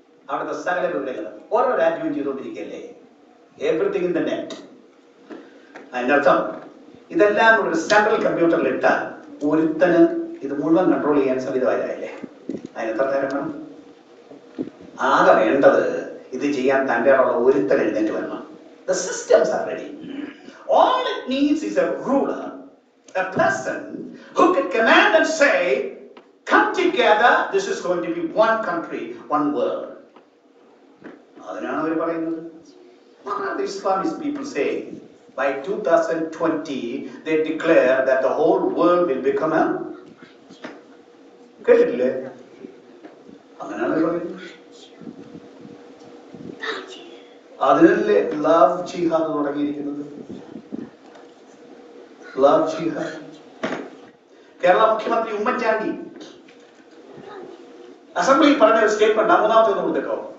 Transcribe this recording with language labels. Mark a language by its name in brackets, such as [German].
[Malayalam] അവിടുത്തെ സകല വിവരങ്ങൾ ഓരോ രാജ്യവും ചെയ്തുകൊണ്ടിരിക്കുകയല്ലേ? [English] Everything in the net. [Malayalam] അതിന്റെ അർത്ഥം ഇതെല്ലാം ഒരു സെൻട്രൽ കമ്പ്യൂട്ടറിൽ ഇട്ടാൽ ഒരുത്തന് ഇത് മുഴുവൻ കൺട്രോൾ ചെയ്യാൻ സംവിധാനമായില്ലേ? അതിനെത്ര നേരം വേണം? ആകെ വേണ്ടത് ഇത് ചെയ്യാൻ തന്റെ ഒരുത്തൻ എഴുന്നേറ്റ് വരണം. [English] The systems are ready. All it needs is a ruler, a person who can command and say, come together, this is going to be one country, one world. [Malayalam] അതിനാണ് അവർ പറയുന്നത്. [English] What are the Islamist people saying? By 2020 they declare that the whole world will become a [Malayalam] കേട്ടിട്ടില്ലേ? അങ്ങനെയാണ് പറയുന്നത്. അതിനല്ലേ love ജിഹാദ് തുടങ്ങിയിരിക്കുന്നത്. Love ജിഹാദ്. കേരള മുഖ്യമന്ത്രി ഉമ്മൻചാണ്ടി അസംബ്ലിയിൽ പറഞ്ഞ ഒരു സ്റ്റേറ്റ്മെന്റ് മൂന്നാമത്തെ ഒന്ന് കൊടുത്തേക്കോ.